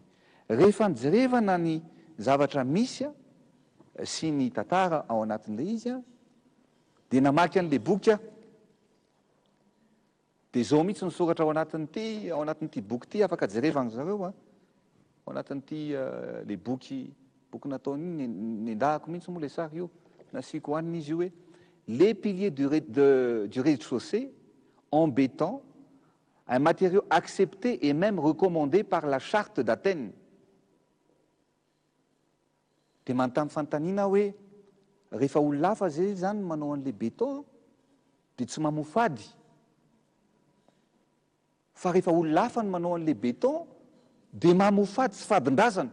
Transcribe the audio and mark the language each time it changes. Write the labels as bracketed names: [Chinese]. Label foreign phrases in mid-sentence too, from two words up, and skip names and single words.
[Malagasy] Rehefa nijerevana ny zavatra misy sy ny tantara ao anatin'ilay izy dia namaky an'ilay boky dia zao mihitsy ny soratra ao anatin'ity boky ity afaka jerevana zareo ao anatin'ity le boky nataony nendahako mihitsy moa le sary io nasiko hoaniny izy io hoe [French] les piliers du rez-de-chaussée en béton, un matériau accepté et même recommandé par la charte d'Athènes. [Malagasy] Dia manontany fanontaniana hoe rehefa olona hafa zay zany manao an'le béton dia tsy mamofady. Fa rehefa olona hafa ny manao an'le béton dia mamofady tsy fadin-drazana.